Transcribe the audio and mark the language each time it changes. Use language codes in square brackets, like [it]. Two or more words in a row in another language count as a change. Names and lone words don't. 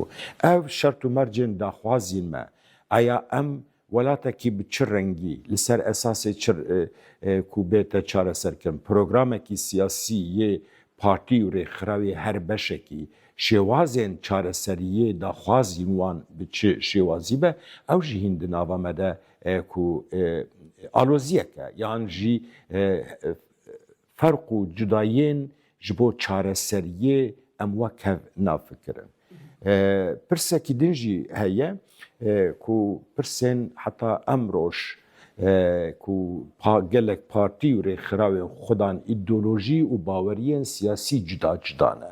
[ku] ئەو شەرت و مەرجێن داخوازینمە ئایا ئەم وڵاتێکی بچ ڕەنگی لەسەر ئەساسی کو بێتە چارەسەرکردن پرۆگرامێکی سیاسی یێ پارتی و ڕێکخراوی هەر بەشێکی شێوازێن چارەسەریە داخوازین وان بچ شێوازی بە ئەو ژی هین ناوەمەدە کو ئالۆزیەکە یان ژی فەرق و جودایین ji bo çareseriyê em wekhev nafikirin. Pirsekî din jî heye ku pirsên heta em roj ku gelek partî û rêxirawên xwedan îdeolojî û baweriyên siyasî cuda cuda ne.